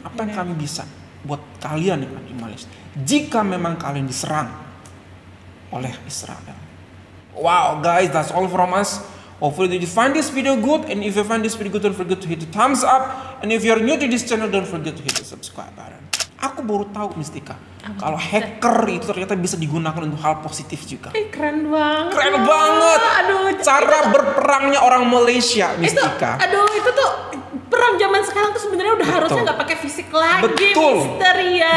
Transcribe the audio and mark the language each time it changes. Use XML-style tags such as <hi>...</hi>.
<id>Apa yang kami bisa buat kalian yang ada di Malaysia. Jika memang kalian diserang oleh Israel.</id> <en>Wow, guys, that's all from us. Hopefully you find this video good, and if you find this video good, don't forget to hit the thumbs up, and if you're new to this channel, don't forget to hit the subscribe button.</en> <id>Aku baru tahu Mistika, kalau hacker itu ternyata bisa digunakan untuk hal positif juga. Keren banget. Keren banget. Aduh, cara berperangnya orang Malaysia, Mistika. Itu tuh perang zaman sekarang tuh sebenarnya udah harusnya nggak pakai fisik lagi, Mister ya.</id>